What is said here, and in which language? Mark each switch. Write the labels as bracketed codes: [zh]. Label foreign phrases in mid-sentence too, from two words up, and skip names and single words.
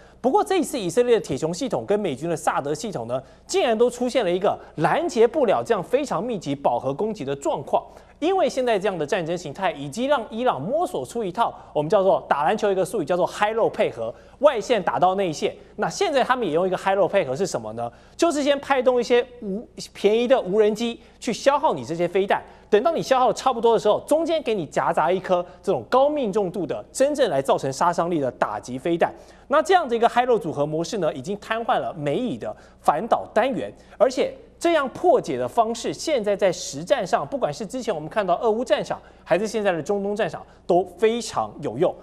[zh] 不過這一次以色列的鐵穹系統跟美軍的薩德系統呢，竟然都出現了一個攔截不了這樣非常密集飽和攻擊的狀況。因為現在這樣的戰爭形態，以及讓伊朗摸索出一套我們叫做打籃球一個術語叫做 [en] high low [zh] 配合，外線打到內線。那現在他們也用一個 [en] high low [zh] 配合是什麼呢？就是先派動一些便宜的無人機去消耗你這些飛彈，等到你消耗的差不多的时候，中間給你夾雜一顆這種高命中度的真正來造成殺傷力的打擊飛彈。那這樣的一個 [en] high low [zh] 組合模式呢，已經癱瘓了美以的反導單元，而且這樣破解的方式，現在在實戰上，不管是之前我們看到俄烏戰場，還是現在的中東戰場，都非常有用。